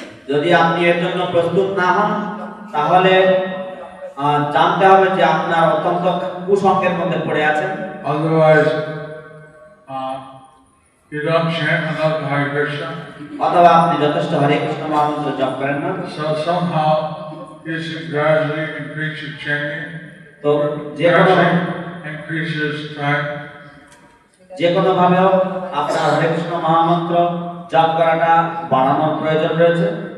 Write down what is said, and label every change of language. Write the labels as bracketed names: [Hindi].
[Bangla] যদি আপনি এর জন্য প্রস্তুত না হন তাহলে জানতে হবে যে আপনার অত্যন্ত কুসঙ্গের মধ্যে পড়ে আছেন। [English] Otherwise, you don't chant enough Hare Krishna. [Bangla] অথবা আপনি যথেষ্ট হরে কৃষ্ণ মহামন্ত্র জপ করেন না। [English] So somehow you should gradually increase your chanting. [Bangla] তো যে কোনো [English] Gradually increase your time. [Bangla] যে কোনো ভাবেও আপনার হরে কৃষ্ণ মহামন্ত্র জপ করাটা বাড়ানোর প্রয়োজন রয়েছে।